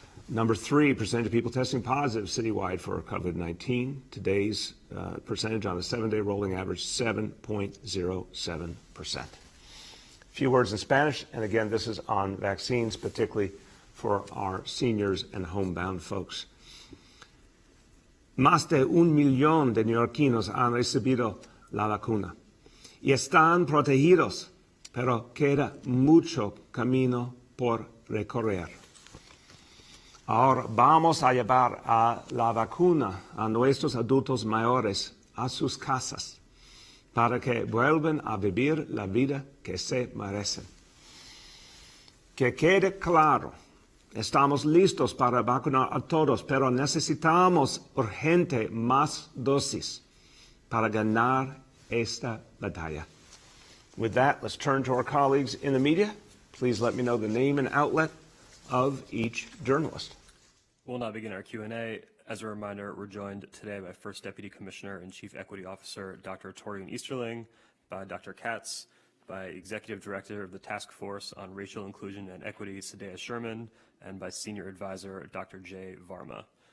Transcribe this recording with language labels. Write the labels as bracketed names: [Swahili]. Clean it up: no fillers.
[English] Number three, percentage of people testing positive citywide for COVID-19. Today's percentage on a 7-day rolling average, 7.07%. A few words in Spanish, and again, this is on vaccines, particularly for our seniors and homebound folks. [Spanish] Más de 1 millón de neoyorquinos han recibido la vacuna y están protegidos, pero queda mucho camino por recorrer. Ahora vamos a llevar a la vacuna a nuestros adultos mayores a sus casas para que vuelvan a vivir la vida que se merecen. Que quede claro, estamos listos para vacunar a todos, pero necesitamos urgente más dosis para ganar esta batalla. [English] With that, let's turn to our colleagues in the media. Please let me know the name and outlet of each journalist. We'll now begin our Q&A. As a reminder, we're joined today by First Deputy Commissioner and Chief Equity Officer Dr. Torian Easterling, by Dr. Katz, by Executive Director of the Task Force on Racial Inclusion and Equity, Sadea Sherman, and by Senior Advisor Dr. Jay Varma.